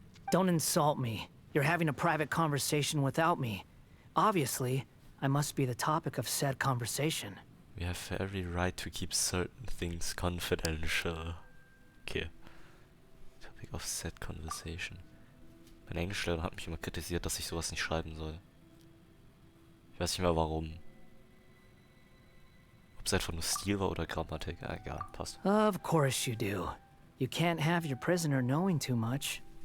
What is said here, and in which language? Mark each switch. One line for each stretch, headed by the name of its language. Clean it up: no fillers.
English: Don't insult me. You're having a private conversation without me. Obviously, I must be the topic of said conversation. We have every right to keep certain things confidential. Okay. Topic of said conversation.
German: Mein Englischlehrer hat mich immer kritisiert, dass ich sowas nicht schreiben soll. Ich weiß nicht mehr warum. Ob es einfach nur Stil war oder Grammatik. Egal, passt.
English: Of course you do. You can't have your prisoner knowing too much.